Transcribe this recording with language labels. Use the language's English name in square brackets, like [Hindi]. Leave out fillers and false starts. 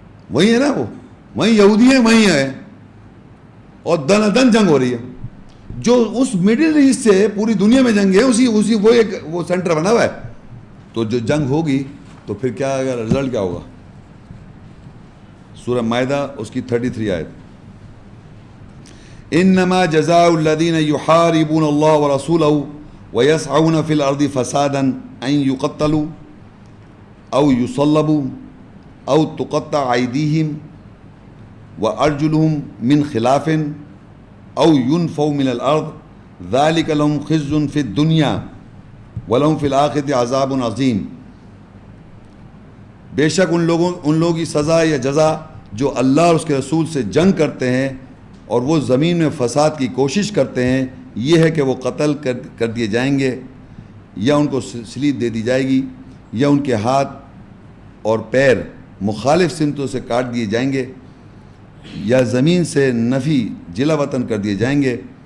[Urdu] وہی ہے نا، وہ وہیں یہودی ہیں، وہیں ہے، اور دن دن جنگ ہو رہی ہے. جو اس مڈل ایسٹ سے پوری دنیا میں جنگ ہے، اسی وہ ایک وہ سینٹر بنا ہوا ہے. تو جو جنگ ہوگی تو پھر کیا رزلٹ کیا ہوگا؟ سورہ مائدہ اس کی 33 آیت. [Arabic] انما جزاء الذین یحاربون اللہ ورسولہ ویسعون فی الارض فسادا ان یقتلوا او یصلبوا او تقطع ایدیہم وارجلہم من خلاف او ينفوا من الارض ذلك لهم خزي في الدنيا ولهم في الاخرة عذاب عظیم. [Urdu] بے شک ان لوگوں کی سزا یا جزا جو اللہ اور اس کے رسول سے جنگ کرتے ہیں اور وہ زمین میں فساد کی کوشش کرتے ہیں، یہ ہے کہ وہ قتل کر دیے جائیں گے، یا ان کو سلیب دے دی جائے گی، یا ان کے ہاتھ اور پیر مخالف سمتوں سے کاٹ دیے جائیں گے، یا زمین سے نفی جلا وطن کر دیے جائیں گے.